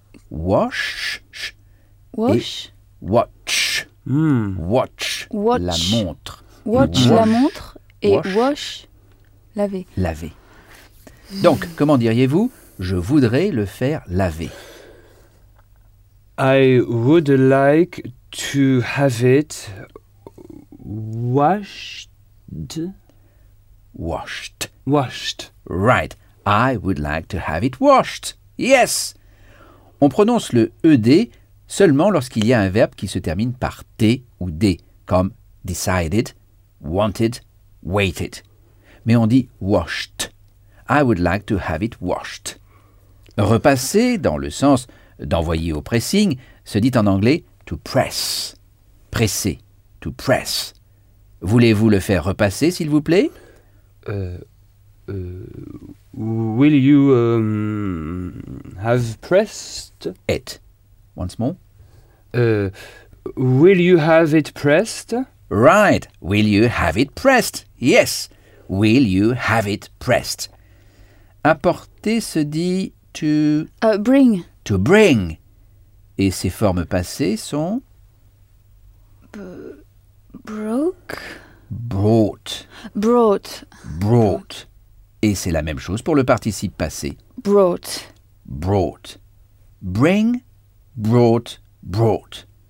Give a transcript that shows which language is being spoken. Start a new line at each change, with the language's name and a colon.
English: Wash. Wash. Watch. Mm. Watch. Watch.
French: La montre. Watch, wash. La montre. Et wash, laver. Laver. Donc, comment diriez-vous? Je voudrais le faire laver.
English: I would like to have it washed. Washed. Washed. Right. I would like to have it washed. Yes.
French: On prononce le ED seulement lorsqu'il y a un verbe qui se termine par T ou D, comme decided, wanted, waited. Mais on dit washed.
English: I would like to have it washed.
French: Repasser dans le sens... d'envoyer au pressing, se dit en anglais « to press ». Presser, « to press ». Voulez-vous le faire repasser, s'il vous plaît?
English: Will you have pressed it? Once more. Will you have it pressed? Right. Will you have it pressed? Yes. Will you have it pressed?
French: Apporter se dit « to...
English: bring ». To bring.
French: Et ses formes passées sont
English: broke. Brought. Brought. Brought.
French: Et c'est la même chose pour le participe passé.
English: Brought. Brought. Bring, brought, brought.